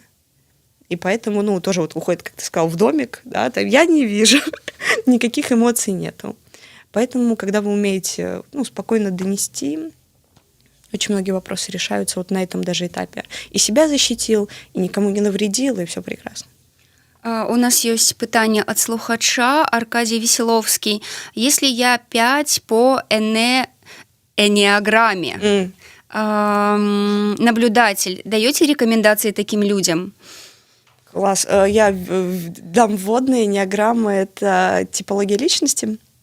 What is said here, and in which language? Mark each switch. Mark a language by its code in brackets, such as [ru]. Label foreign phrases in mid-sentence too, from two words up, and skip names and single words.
[ru] И поэтому, тоже вот уходит, как ты сказал, в домик, да, там я не вижу, никаких эмоций нету. Поэтому, когда вы умеете, спокойно донести, очень многие вопросы решаются вот на этом даже этапе. И себя защитил, и никому не навредил, и все прекрасно. [be] У нас есть пытанне ад слухача Аркадий Веселовский. [ru] Если я 5 по энеаграмме, наблюдатель, даете рекомендации таким людям? Класс. Я дам вводные. Энеаграмма — это типология личности.